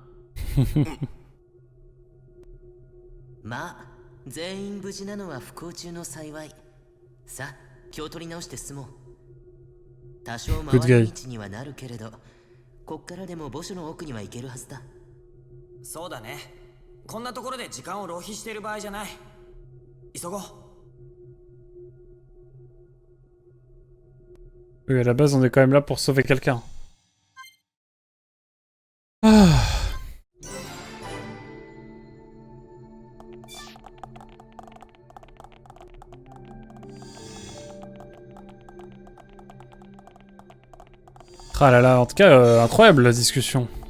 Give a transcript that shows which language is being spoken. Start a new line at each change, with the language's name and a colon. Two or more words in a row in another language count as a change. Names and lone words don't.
Japanese: まあ全員無事なのは不幸中の幸い。さあ気を取り直して進もう。多少回り道にはなるけれど、こっからでも墓所の奥には行けるはずだ。そうだね。こんなところで時間を浪費している場合じゃない。急ごう。
French: Oui, à la base, on est quand même là pour sauver quelqu'un. Ah. Ah là là, en tout cas, incroyable la discussion.